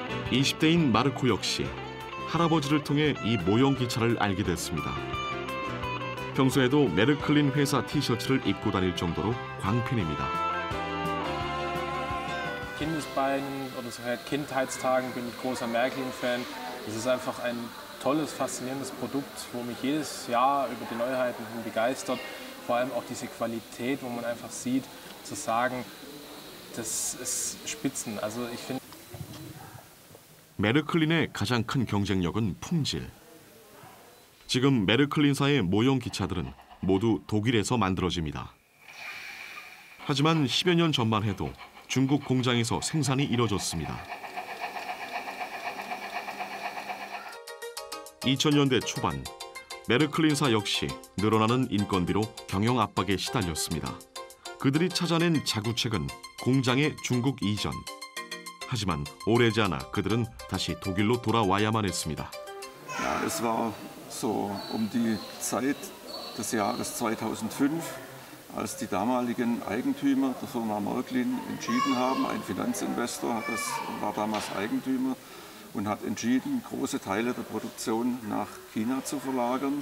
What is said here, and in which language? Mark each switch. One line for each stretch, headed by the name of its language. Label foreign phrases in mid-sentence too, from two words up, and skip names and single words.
Korean: 20대인 마르코 역시 할아버지를 통해 이 모형 기차를 알게 됐습니다. 평소에도 메르클린 회사 티셔츠를 입고 다닐 정도로 광팬입니다.
German: Kindesbeinen oder seit Kindheitstagen bin ich großer Märklin-Fan. Es ist einfach ein tolles, faszinierendes Produkt, wo mich jedes Jahr über die Neuheiten hin begeistert. Vor allem auch diese Qualität, wo man einfach sieht, zu sagen, das ist Spitzen. Also ich finde.
Korean: 메르클린의 가장 큰 경쟁력은 품질. 지금 메르클린사의 모형 기차들은 모두 독일에서 만들어집니다. 하지만 10여 년 전만 해도 중국 공장에서 생산이 이뤄졌습니다. 2000년대 초반 메르클린사 역시 늘어나는 인건비로 경영 압박에 시달렸습니다. 그들이 찾아낸 자구책은 공장의 중국 이전. 하지만 오래지 않아 그들은 다시 독일로 돌아와야만 했습니다.
German: Ja, es war so die Zeit des Jahres 2005, als die damaligen Eigentümer der Firma Märklin entschieden haben, ein Finanzinvestor war damals Eigentümer und hat entschieden, große Teile der Produktion nach China zu verlagern.